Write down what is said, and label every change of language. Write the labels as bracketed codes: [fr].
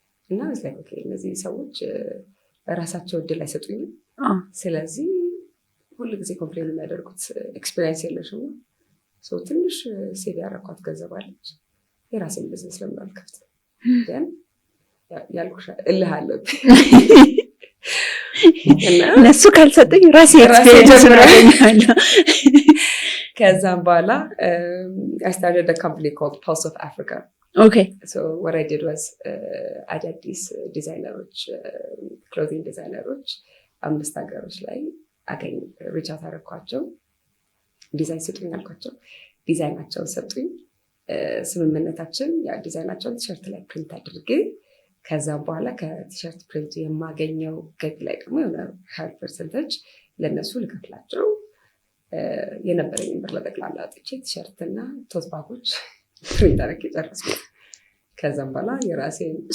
[am] እና እነዚህ ሰዎች ራሳቸው እድል አይሰጡኝም። ስለዚህ ሁሉ ጊዜ ኮምፕሌን የሚያደርጉት ኤክስፒሪየንስ የለሽም ነው። ትንሽ ሴቭ ያደረኳት ገንዘብ አለች። የራሴን ቢዝነስ ለምን አልከፍትም? ግን ያልኩሽ እልህ አለብኝ እነሱ ካልሰጠኝ ራሴ ኤክስፔሪየንስ አገኛለሁ። ከዛም በኋላ [en] I started a company called Pulse of Africa. Okay. So what I did was [am] አዳዲስ ዲዛይነሮች ክሎዚንግ ዲዛይነሮች 5 ሀገሮች ላይ ሪች አውት አደረኳቸው። ዲዛይን ስጡኝ አልኳቸው። ዲዛይናቸውን ሰጡኝ። ስምምነታችን ያ ዲዛይናቸውን ቲሸርት ላይ ፕሪንት አድርጌ ከዛም በኋላ ከቲሸርት ፕሪንት የማገኘው ገቢ ላይ ደግሞ የሆነ 20% ለእነሱ ልከፍላቸው የነበረኝን ብር ለጠቅላላ አውጥቼ ቲሸርትና ቶት ባጎች ፕሪንት አድርጌ ጨረስኩ። ከዛም በኋላ የራሴን